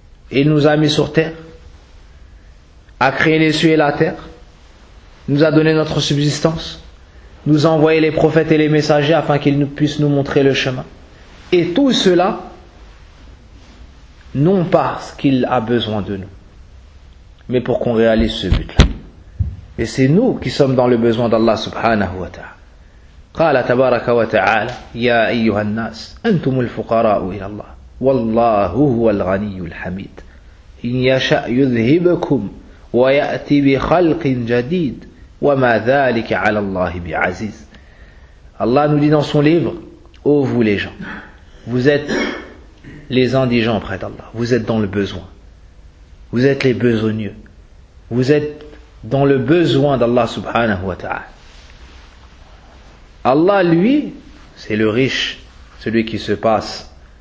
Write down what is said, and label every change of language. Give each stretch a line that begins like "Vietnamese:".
French: Il nous a mis sur terre, a créé les cieux et la terre, nous a donné notre subsistance, nous a envoyé les prophètes et les messagers afin qu'ils puissent nous montrer le chemin. Et tout cela, non parce qu'il a besoin de nous, mais pour qu'on réalise ce but-là. Et c'est nous qui sommes dans le besoin d'Allah subhanahu wa ta'ala.
Arabic: قال تبارك وتعالى يا أيها الناس أنتم الفقراء إلى الله والله هو الغني الحميد إن يشأ يذهبكم ويأتي بخلق جديد وما ذلك على الله بعزيز.
French: Allah nous dit dans son livre, ô vous les gens, vous êtes les indigents auprès d'Allah, vous êtes dans le besoin, vous êtes les besogneux, vous êtes dans le besoin d'Allah subhanahu wa ta'ala. Allah, lui, c'est le riche, celui qui se passe.